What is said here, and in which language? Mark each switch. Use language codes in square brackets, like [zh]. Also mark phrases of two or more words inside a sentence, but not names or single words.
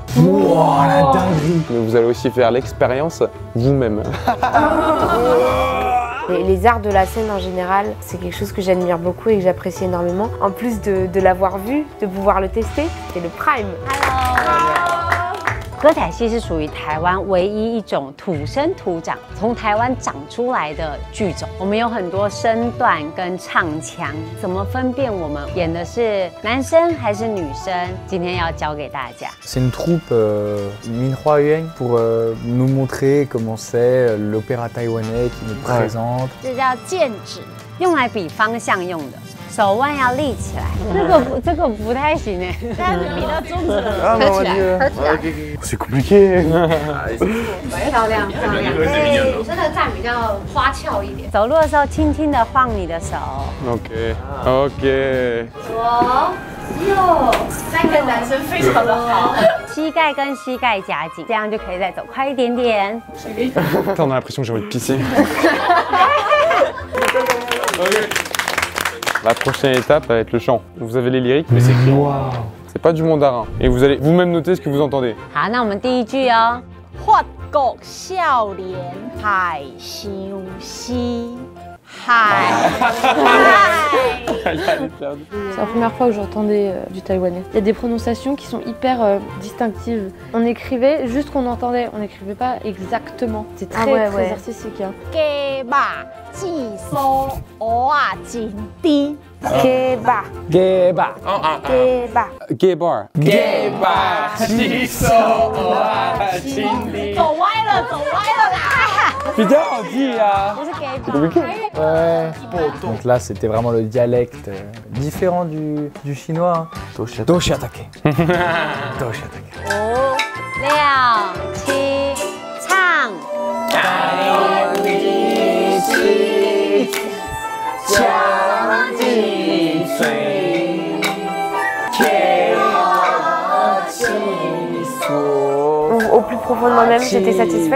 [fr] Wow, la dinguerie. Mais vous allez aussi faire l'expérience vous-même. Les arts de la scène en général, c'est quelque chose que j'admire beaucoup et que j'apprécie énormément. En plus de l'avoir vu, de pouvoir le tester, c'est le prime. [zh] 歌仔戏是属于台湾唯一一种土生土长、从台湾长出来的剧种。我们有很多身段跟唱腔，怎么分辨我们演的是男生还是女生？今天要教给大家。 [fr] C'est une troupe Minhua pour nous montrer comment c'est l'opéra taïwanais qui nous présente. [zh] 这叫剑指，用来比方向用的。 手腕要立起来，这个不太行哎，但是比到中指了，合起来，合起来。 [fr] C'est compliqué. [zh] 漂亮漂亮，对，女生的站比较花俏一点。走路的时候，轻轻的晃你的手。 [en] OK OK。 [zh] 左右，三个男生非常的好。膝盖跟膝盖夹紧，这样就可以再走快一点点。 [fr] Putain, on a l'impression que j'ai envie de pisser. OK. La prochaine étape va être le chant. Vous avez les lyriques, mais c'est écrit. C'est pas du mandarin. Et vous allez vous-même noter ce que vous entendez. [zh] 好，那我们第一句哦。發國少年海相思，海。 [fr] C'est la première fois que j'entendais du taïwanais. Il y a des prononciations qui sont hyper distinctives. On écrivait juste qu'on entendait, on n'écrivait pas exactement. C'est très, très artistique. Hein. 雞吧，自梳我啊真啲。 [en] Gay bar, Gay bar. gay bar. Gay bar. Gay bar. [zh] 走歪了，走歪了啦！ [fr] Putain, on dit là. [zh] 不是 [en] gay bar。 [fr] Ouais. Donc là, c'était vraiment le dialecte différent du chinois. Doshiatake. Doshiatake. [zh] 5、6、7，唱。 [fr] Au plus profond de moi-même, j'étais satisfaite.